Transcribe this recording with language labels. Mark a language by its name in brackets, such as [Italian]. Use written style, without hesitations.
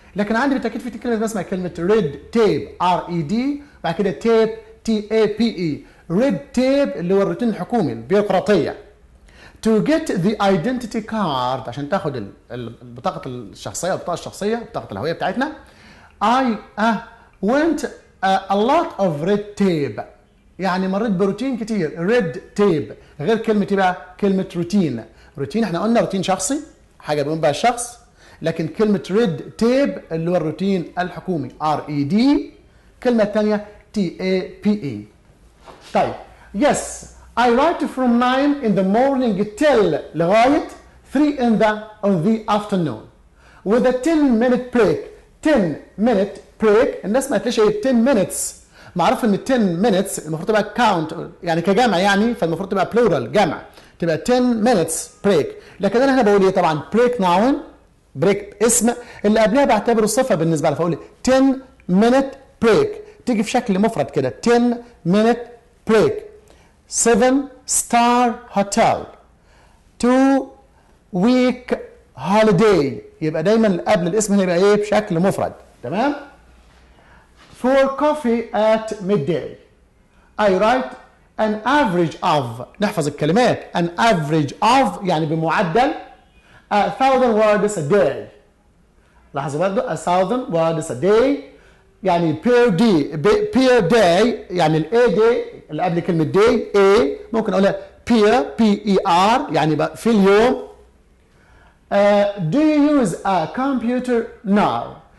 [Arabic] لكن عندي بالتأكيد في كلمة اسمها كلمة red tape RED بعد كده tape TAPE. red tape اللي هو الروتين الحكومي البيروقراطية. [English] to get the identity card [Arabic] عشان تاخد البطاقة الشخصية أو البطاقة الشخصية بطاقة الهوية بتاعتنا. [English] I went a lot of red tape [Arabic] يعني مريت بروتين كتير. red tape غير كلمة ايه بقى؟ كلمة روتين. روتين احنا قلنا روتين شخصي حاجة بيقوم بها الشخص، لكن كلمة red tape اللي هو الروتين الحكومي RED. كلمة الثانية TAPE. [English] طيب yes I write from 9 in the morning till لغاية 3 in the afternoon with a 10-minute break. 10-minute break. [Arabic] الناس ما قالتليش ايه 10 minutes. معروف ان 10 minutes المفروض تبقى count يعني كجمع يعني فالمفروض تبقى plural جمع تبقى 10 minutes break. لكن انا هنا بقول ايه طبعا break noun break اسم اللي قبلها بعتبره صفة بالنسبة لي فاقول 10-minute break تيجي في شكل مفرد كده 10-minute break. 7-star hotel 2-week holiday يبقى دايما قبل الاسم هنا يبقى ايه بشكل مفرد. تمام. [English] for coffee at midday. I write an average of. [Arabic] نحفظ الكلمات. [English] An average of [Arabic] يعني بمعدل [English] 1,000 words a day. [Arabic] لاحظوا برضو 1,000 words a day يعني per day يعني ال A day اللي قبل كلمة day A ممكن أقولها per يعني في اليوم. [English] Do you use a computer now?